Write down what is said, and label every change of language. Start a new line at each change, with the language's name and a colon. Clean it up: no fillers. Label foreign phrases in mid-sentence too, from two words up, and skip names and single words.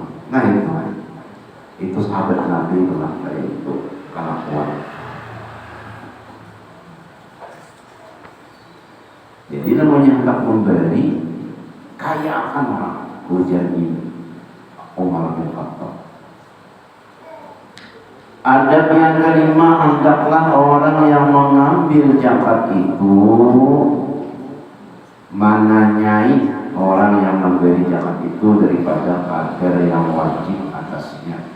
Indonesian: Nah itu sahabat Nabi telah kayak itu kelakuan. Jadi namanya hendak memberi, kaya akan orang. Ujar ini Umar bin Khattab. Adab yang kelima, hendaklah orang yang mengambil zakat itu menanyai orang yang memberi zakat itu daripada kadar yang wajib atasnya.